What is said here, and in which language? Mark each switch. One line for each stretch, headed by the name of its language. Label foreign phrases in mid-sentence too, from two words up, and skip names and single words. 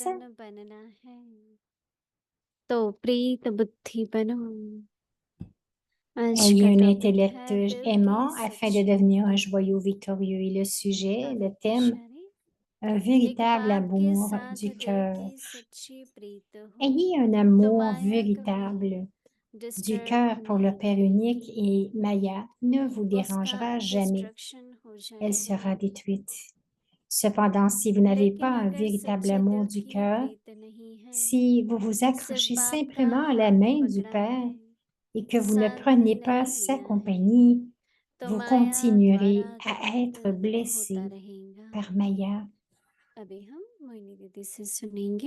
Hindi: रतन बनना है तो प्रीत बुद्धि बनो आज
French: Ayez
Hindi: का
French: un
Hindi: टॉपिक
French: intellect
Hindi: है दिल
French: aimant
Hindi: की
French: afin de
Hindi: सच्ची
French: devenir un joyau victorieux. Et le sujet, le thème,
Hindi: शरीर
French: un
Hindi: एक
French: véritable
Hindi: बात के
French: amour
Hindi: साथ
French: du
Hindi: दिल
French: cœur.
Hindi: की सच्ची प्रीत हो
French: Ayez un
Hindi: तो
French: amour
Hindi: माया
French: véritable
Hindi: कभी
French: du
Hindi: डिस्टर्ब
French: cœur pour le
Hindi: नहीं
French: Père unique
Hindi: करेगी
French: et Maya ne vous
Hindi: उसका
French: dérangera jamais.
Hindi: डिस्ट्रक्शन हो
French: Elle
Hindi: जाएगा
French: sera détruite. Cependant, si vous n'avez pas
Hindi: लेकिन
French: un
Hindi: अगर
French: véritable
Hindi: सच्चे
French: amour
Hindi: दिल
French: du
Hindi: की
French: cœur,
Hindi: प्रीत नहीं है
French: si vous vous
Hindi: सिर्फ
French: accrochez
Hindi: बाप का
French: simplement à la
Hindi: हाथ
French: main du
Hindi: पकड़ा
French: Père
Hindi: है
French: et que vous ne
Hindi: साथ
French: prenez pas
Hindi: नहीं
French: sa
Hindi: लिया है
French: compagnie,
Hindi: तो
French: vous
Hindi: माया
French: continuerez
Hindi: द्वारा
French: à
Hindi: घात
French: être
Hindi: होता
French: blessé
Hindi: रहेगा
French: par Maya.
Hindi: अभी हम मोहिनी दीदी से सुनेंगे